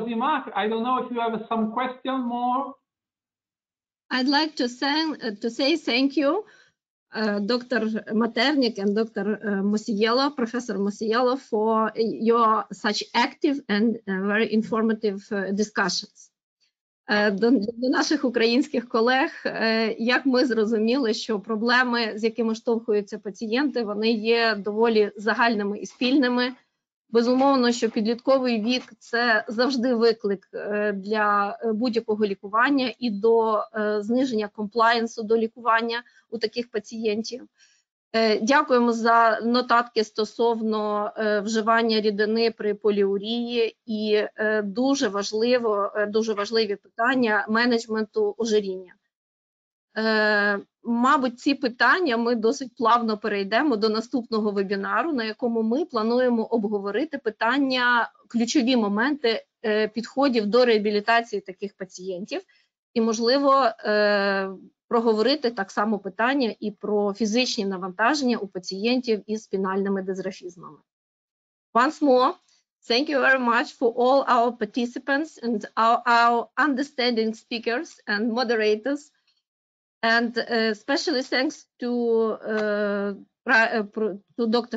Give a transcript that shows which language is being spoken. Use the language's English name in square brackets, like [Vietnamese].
[English] Zymak, I don't know if you have some question more. I'd like to say thank you, Dr. Maternik and Dr. Mosiello, Professor Mosiello, for your such active and very informative discussions. [Ukrainian] До наших українських колег, як ми зрозуміли, що проблеми, з якими штовхуються пацієнти, вони є доволі загальними і спільними. Безумовно, що підлітковий вік – це завжди виклик для будь-якого лікування і до зниження комплаєнсу до лікування у таких пацієнтів. Дякуємо за нотатки стосовно вживання рідини при поліурії і дуже важливі питання менеджменту ожиріння. Мабуть, ці питання ми досить плавно перейдемо до наступного вебінару, на якому ми плануємо обговорити питання, ключові моменти підходів до реабілітації таких пацієнтів і, можливо, проговорити так само питання і про фізичні навантаження у пацієнтів із спінальними дисрафізмами. [English] Once more, thank you very much for all our participants and our understanding speakers and moderators. And especially thanks to Dr.